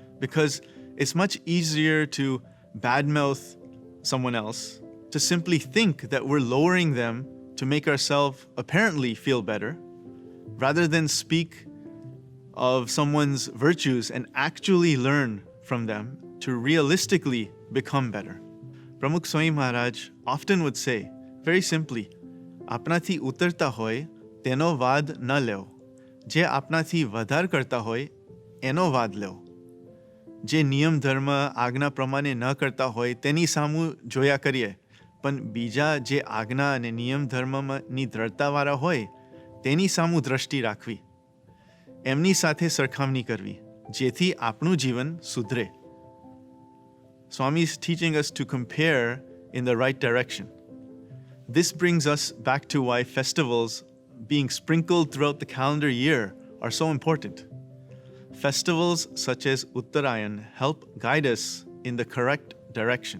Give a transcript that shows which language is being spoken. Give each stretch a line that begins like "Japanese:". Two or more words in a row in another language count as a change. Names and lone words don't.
English: Because It's much easier to badmouth someone else, to simply think that we're lowering them to make ourselves apparently feel better, rather than speak of someone's virtues and actually learn from them to realistically become better. Pramukh Swami Maharaj often would say, very simply,
Gujarati: આપણાથી ઊતરતા હોય, તેનો વાદ ન લેવો. જે આપણાથી વધારે કરતા હોય, એનો વાદ લેવો. જે નિયમ ધર્મ આજ્ઞા પ્રમાણે ન કરતા હોય તેની સામું જોયા કરીએ, પણ બીજા જે આજ્ઞા અને નિયમ ધર્મની દ્રઢતાવાળા હોય તેની સામું દ્રષ્ટિ રાખવી, એમની સાથે સરખામણી કરવી, જેથી આપણું જીવન સુધરે.
English: Swami's teaching us to compare in the right direction. This brings us back to why festivals being sprinkled throughout the calendar year are so important. Festivals such as Uttarayan help guide us in the correct direction.